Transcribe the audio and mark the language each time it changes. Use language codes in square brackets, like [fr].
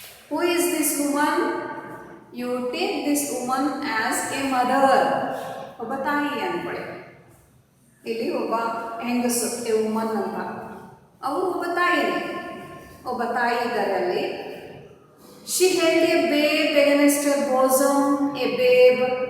[en] Who is this woman? You take this woman as a mother. [kn] ಒಬ್ಬ ತಾಯಿ ಅಂದ್ಕೊಳ್ಳಿ. ಇಲ್ಲಿ ಒಬ್ಬ ಹೆಂಗಸು [en] a woman [kn] ಅಂತ, ಅವರು ಒಬ್ಬ ತಾಯಿ ಇದ್ದಾರೆ ಅಲ್ಲಿ. [en] She held a babe against her bosom, a babe.